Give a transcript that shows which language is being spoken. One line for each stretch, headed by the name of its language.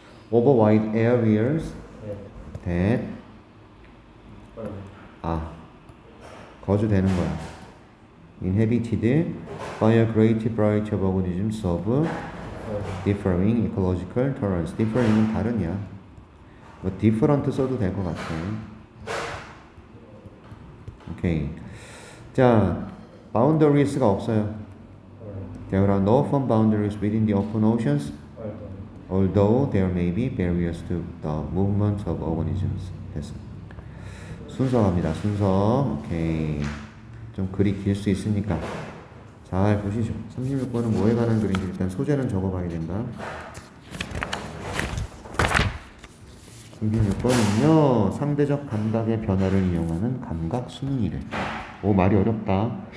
English: over wide areas that
Korean: 거주되는 거야.
English: inhabited by a great variety of organisms of differing ecological tolerance.
Korean: differing은 다른이야. 뭐 different 써도 될 것 같아. 오케이. 자, boundaries가 없어요.
English: There are no firm boundaries within the open oceans, although there may be barriers to the movement of organisms.
Korean: 됐어. 순서 갑니다. 순서. 오케이. 좀 글이 길 수 있으니까 잘 보시죠. 36번은 뭐에 관한 글인지 일단 소재는 적어봐야 된다. 36번은요, 상대적 감각의 변화를 이용하는 감각 순이래. 오, 말이 어렵다.